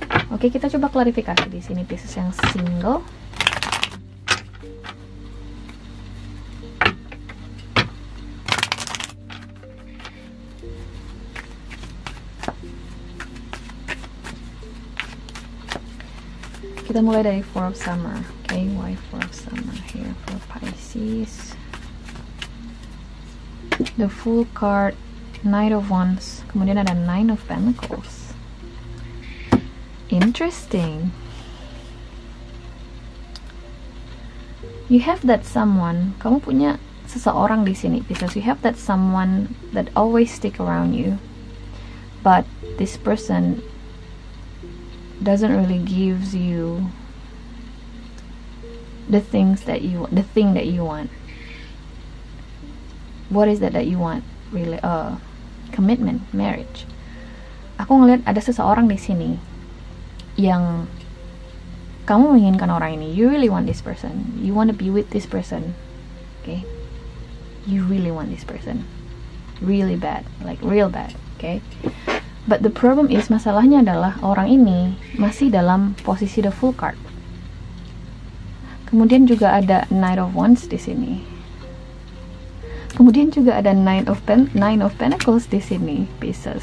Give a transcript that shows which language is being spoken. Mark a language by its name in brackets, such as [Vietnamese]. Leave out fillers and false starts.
[Indonesian] Oke, kita coba klarifikasi di sini Pisces yang single. Kita mulai dari Four of Summer. [English] Okay, why Four of Summer here for Pisces? The Fool card, Knight of Wands, kemudian ada Nine of Pentacles. Interesting. You have that someone. Kamu punya seseorang di sini, because you have that someone that always stick around you, but this person doesn't really gives you the thing that you want. What is that you want? Really, commitment, marriage. [Indonesian] Aku ngeliat ada seseorang di sini yang kamu menginginkan orang ini. [English] You really want this person. You want to be with this person. Okay? You really want this person. Really bad, like real bad. Okay? [Indonesian] But the problem is, masalahnya adalah orang ini masih dalam posisi the Fool card. Kemudian juga ada Knight of Wands di sini. Kemudian juga ada Nine of Pentacles di sini, Pisces.